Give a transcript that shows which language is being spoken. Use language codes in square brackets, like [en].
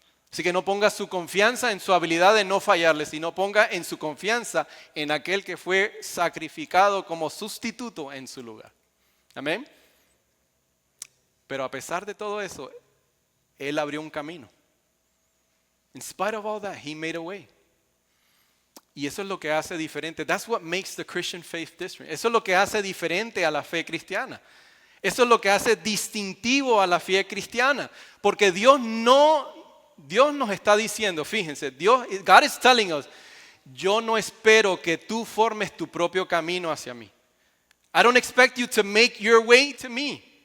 [es] Así que no ponga su confianza en su habilidad de no fallarle, sino ponga en su confianza en aquel que fue sacrificado como sustituto en su lugar. Amén. Pero a pesar de todo eso, Él abrió un camino. [en] In spite of all that, He made a way. [es] Y eso es lo que hace diferente. [en] That's what makes the Christian faith different. [es] Eso es lo que hace diferente a la fe cristiana. Eso es lo que hace distintivo a la fe cristiana. Porque Dios nos está diciendo, fíjense, [en] God is telling us, [es] yo no espero que tú formes tu propio camino hacia mí. [en] I don't expect you to make your way to me.